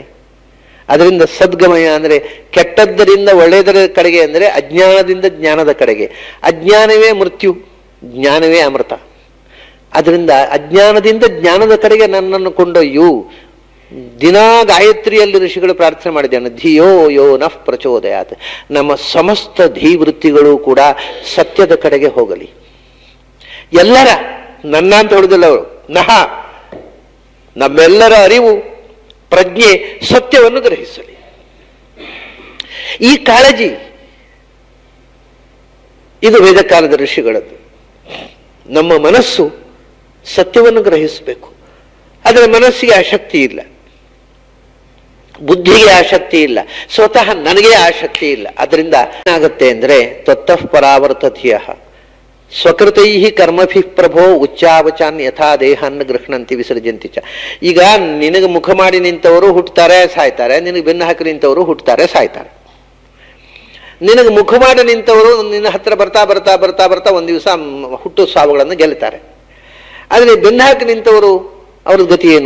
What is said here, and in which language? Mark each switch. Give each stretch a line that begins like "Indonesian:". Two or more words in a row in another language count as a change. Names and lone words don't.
Kannada: ಅದರಿಂದ ಸದ್ಗಮಯ ಅಂದರೆ ಕೆಟ್ಟದ್ದರಿಂದ ಒಳ್ಳೆಯದರ ಕಡೆಗೆ, ಅಂದರೆ ಅಜ್ಞಾನದಿಂದ ಜ್ಞಾನದ ಕಡೆಗೆ. ಅಜ್ಞಾನವೇ ಮೃತ್ಯು, ಜ್ಞಾನವೇ ಅಮೃತ. ಅದರಿಂದ ಅಜ್ಞಾನದಿಂದ ಜ್ಞಾನದ ಕಡೆಗೆ ನನ್ನನ್ನು ಕೊಂಡೊಯ್ಯು. ದಿನಾ ಗಾಯತ್ರಿಯಲ್ಲಿ ಋಷಿಗಳು ಪ್ರಾರ್ಥನೆ ಮಾಡಿದ್ದೇನೆ,
Sanskrit: ಧಿಯೋ ಯೋ ನಃ ಪ್ರಚೋದಯಾತ್.
Kannada: ನಮ್ಮ ಸಮಸ್ತ ಧೀವೃತ್ತಿಗಳು ಕೂಡ ಸತ್ಯದ ಕಡೆಗೆ ಹೋಗಲಿ. ಎಲ್ಲರ, ನನ್ನ ಅಂತ ಹೇಳುದಿಲ್ಲ ಅವರು, ನಹ, ನಮ್ಮೆಲ್ಲರ ಅರಿವು, ಪ್ರಜ್ಞೆ ಸತ್ಯವನ್ನು ಗ್ರಹಿಸಲಿ. ಈ ಕಾಳಜಿ ಇದು ವೇದಕಾಲದ ಋಷಿಗಳದ್ದು. ನಮ್ಮ ಮನಸ್ಸು ಸತ್ಯವನ್ನು ಗ್ರಹಿಸಬೇಕು. ಆದರೆ ಮನಸ್ಸಿಗೆ ಆಸಕ್ತಿ ಇಲ್ಲ, ಬುದ್ಧಿಗೆ ಆಸಕ್ತಿ ಇಲ್ಲ, ಸ್ವತಃ ನನಗೆ ಆಸಕ್ತಿ ಇಲ್ಲ. ಅದರಿಂದ ಏನಾಗುತ್ತೆ ಅಂದರೆ
Sanskrit: ತ್ವತ್ತಃ ಪರಾವರ್ತಧಿಯ ಸ್ವಕೃತೈ ಕರ್ಮಭಿ ಪ್ರಭೋ ಉಚ್ಚಾವಚಾನ್ ಯಥಾ ದೇಹಾನ್ನ ಗೃಹಣಂತಿ ವಿಸರ್ಜಂತಿ ಚ.
Kannada: ಈಗ ನಿನಗೆ ಮುಖ ಮಾಡಿ ನಿಂತವರು ಹುಟ್ಟುತ್ತಾರೆ ಸಾಯ್ತಾರೆ, ನಿನಗೆ ಬೆನ್ನು ಹಾಕಿ ನಿಂತವರು ಹುಟ್ಟುತ್ತಾರೆ ಸಾಯ್ತಾರೆ. ನಿನಗೆ ಮುಖಮಾಡ ನಿಂತವರು ನಿನ್ನ ಹತ್ರ ಬರ್ತಾ ಬರ್ತಾ ಬರ್ತಾ ಬರ್ತಾ ಒಂದು ದಿವಸ ಹುಟ್ಟು ಸಾವುಗಳನ್ನು ಗೆಲ್ತಾರೆ. ಆದರೆ ಬೆನ್ನು ಹಾಕಿ ನಿಂತವರು ಅವ್ರ ಗತಿ ಏನು?